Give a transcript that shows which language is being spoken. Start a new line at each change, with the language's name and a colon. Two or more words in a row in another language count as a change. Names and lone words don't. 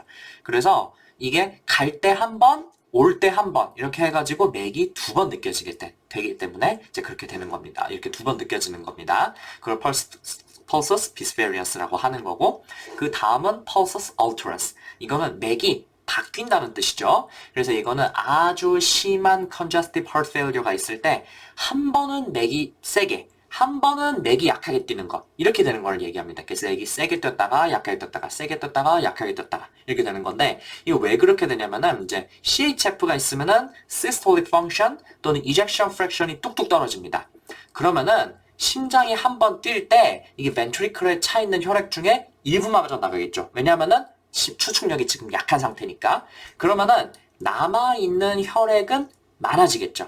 Korean: 그래서 이게 갈 때 한 번, 올 때 한 번 이렇게 해가지고 맥이 두 번 느껴지게 되기 때문에 이제 그렇게 되는 겁니다. 이렇게 두 번 느껴지는 겁니다. 그걸
Latin: pulsus bispherians
Korean: 라고 하는 거고 그 다음은
Latin: pulsus alterans.
Korean: 이거는 맥이 바뀐다는 뜻이죠. 그래서 이거는 아주 심한
English: congestive heart failure
Korean: 가 있을 때 한 번은 맥이 세게 한 번은 맥이 약하게 뛰는 것 이렇게 되는 걸 얘기합니다. 그래서 맥이 세게 뛰었다가 약하게 뛰었다가 세게 뛰었다가 약하게 뛰었다가 이렇게 되는 건데 이거 왜 그렇게 되냐면은 이제 CHF가 있으면은
English: systolic function
Korean: 또는
English: ejection fraction
Korean: 이 뚝뚝 떨어집니다. 그러면은 심장이 한 번 뛸 때 이게 벤트리클에 차 있는 혈액 중에 일부만 빠져나가겠죠. 왜냐하면은 추측력이 지금 약한 상태니까. 그러면은 남아있는 혈액은 많아지겠죠.